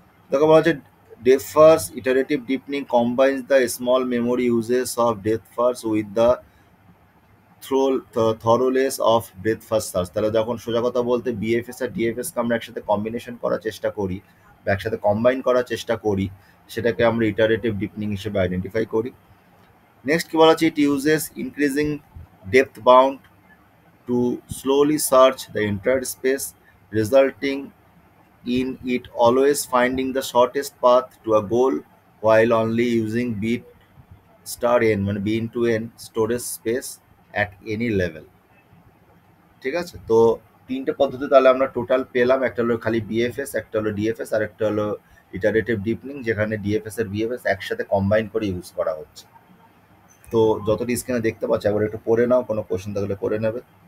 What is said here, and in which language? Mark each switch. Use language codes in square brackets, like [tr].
[bn] দেখো বলা হচ্ছে [en] Depth first iterative deepening combines the small memory uses of depth first with the thoroughness of breadth first search. [bn] তাহলে যখন সোজা কথা বলতে বিএফএস আর ডিএফএসকে আমরা একসাথে কম্বিনেশন করার চেষ্টা করি বা একসাথে কম্বাইন করার চেষ্টা করি, সেটাকে আমরা ইটারেটিভ ডিপনিং হিসেবে আইডেন্টিফাই করি। নেক্সট কি বলা হচ্ছে, [en] it uses increasing depth bound to slowly search the entire space, resulting in it always finding the shortest path to a goal while only using bit star n [bn] মানে [en] b into n storage space at any level. [bn] ঠিক আছে? তো ৩ টে পদ্ধতি তাহলে আমরা total পেলাম। একটা হলো খালি বিএফএস, একটা হলো ডিএফএস, আর একটা হলো ইটারেটিভ ডিপনিং, যেখানে ডিএফএস আর বিএফএস একসাথে কম্বাইন করে ইউজ করা হচ্ছে। তো যতটা স্ক্রিনে দেখতে পাচ্ছ একবার একটু পড়ে নাও, কোনো কোশ্চেন থাকলে করে নেবে।